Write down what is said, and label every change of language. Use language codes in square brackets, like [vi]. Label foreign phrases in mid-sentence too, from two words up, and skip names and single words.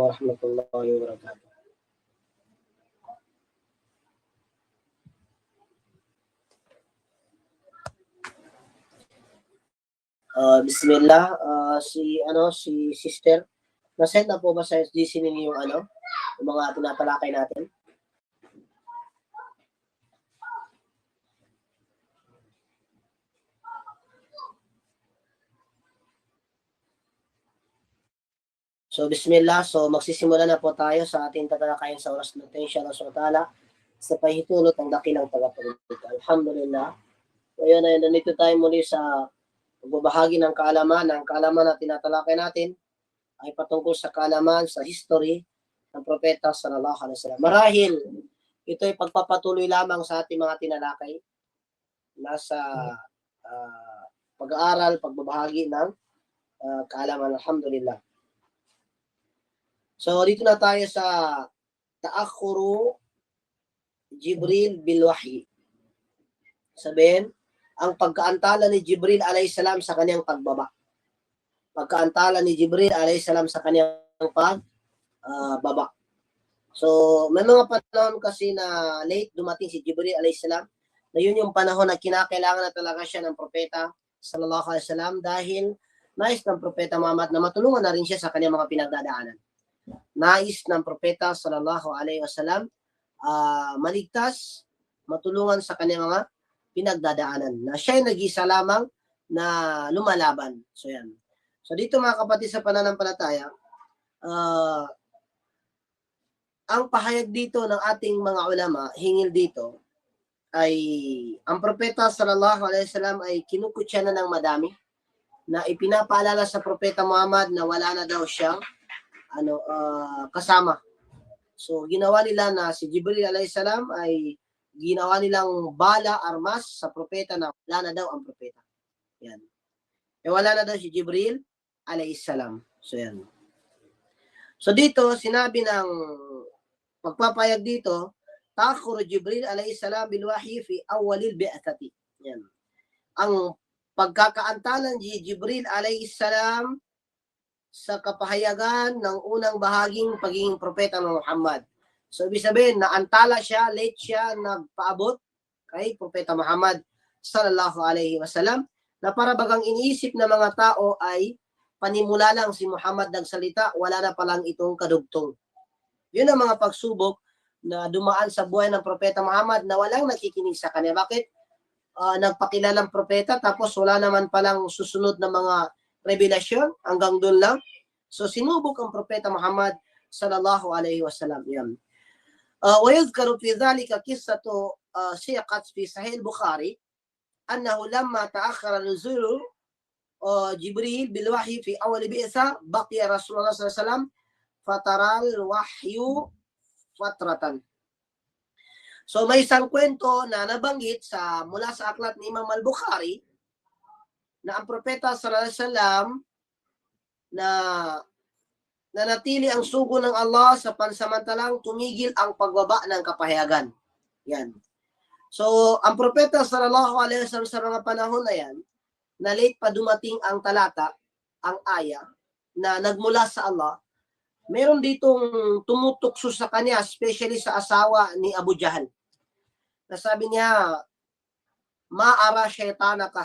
[ar] ورحمة الله وبركاته. [tl] Bismillah, si sister, na-send na po ba sa SGC ninyo yung yung mga tinatalakay natin? So, bismillah. So, magsisimula na po tayo sa ating tatalakayin sa oras natin, inshallah SWT, sa pahitulot ng dakilang tagapagligtas. Alhamdulillah. Ngayon ay nandito tayo muli sa pagbabahagi ng kaalaman. Ang kaalaman na tinatalakay natin ay patungkol sa kaalaman, sa history ng propeta sallallahu alaihi wasallam. Marahil, ito ay pagpapatuloy lamang sa ating mga tinalakay. Nasa pag-aaral, pagbabahagi ng kaalaman. Alhamdulillah. So, dito na tayo sa [ar] تأخر جبريل بالوحي. [tl] Sabihin, ang pagkaantala ni Jibril alayhisalam sa kanyang pagbaba. Pagkaantala ni Jibril alayhisalam sa kanyang pagbaba. So, may mga panahon kasi na late dumating si Jibril alayhisalam, na yun yung panahon na kinakailangan na talaga siya ng propeta [ar] صلى الله عليه وسلم [tl] dahil nais ng propeta Muhammad na matulungan na rin siya sa kanyang mga pinagdadaanan. Nais ng propeta [ar] صلى الله عليه وسلم [tl] maligtas, matulungan sa kanyang mga pinagdadaanan, na siya ay nag-isa lamang na lumalaban. So yan. So dito mga kapatid sa pananampalataya, ang pahayag dito ng ating mga ulama, hingil dito, ay ang propeta [ar] صلى الله عليه وسلم [tl] ay kinukutya na ng madami, na ipinapaalala sa propeta Muhammad na wala na daw siyang kasama. So ginawa nila na si Jibril [ar] عليه السلام [tl] ay ginawa nilang bala, armas sa propeta na wala na daw ang propeta. Yan. Wala na daw si Jibril [ar] عليه السلام. [tl] So yan. So dito sinabi ng pagpapayag dito, [ar] تأخر جبريل عليه السلام بالوحي في أول البعثة. [tl] Yan. Ang pagkakaantalan ni Jibril alayhi salam sa kapahayagan ng unang bahaging pagiging propeta ng Muhammad. So, ibig sabihin, naantala siya, late siya, nagpaabot kay propeta Muhammad [ar] صلى الله عليه وسلم, [tl] na para bagang iniisip ng mga tao ay panimula lang si Muhammad nagsalita, wala na palang itong kadugtong. Yun ang mga pagsubok na dumaan sa buhay ng propeta Muhammad na walang nakikinig sa kanya. Bakit? Nagpakilalang propeta tapos wala naman palang susunod na mga revelasyon, hanggang doon lang. So sinubok ang propeta Muhammad [ar] صلى الله عليه وسلم. [tl] Yan. [ar] ويذكر في ذلك قصة ثقات في صحيح البخاري أنه لما تأخر نزول جبريل بالوحي في أول البعثة بقي رسول الله صلى الله عليه وسلم فتر الوحي فترة. [tl] So may isang kwento na nabanggit mula sa aklat ni Imam al-Bukhari na ang propeta [ar] صلى الله عليه وسلم [tl] na nanatili ang sugo ng Allah sa pansamantalang tumigil ang pagbaba ng kapahayagan. Yan. So, ang propeta [ar] صلى الله عليه وسلم [tl] sa mga panahon na yan, na late pa dumating ang talata, ang aya, na nagmula sa Allah, meron ditong tumutukso sa kanya, especially sa asawa ni Abu Jahal. Nasabi niya, [ar] ما أرى شيطانك.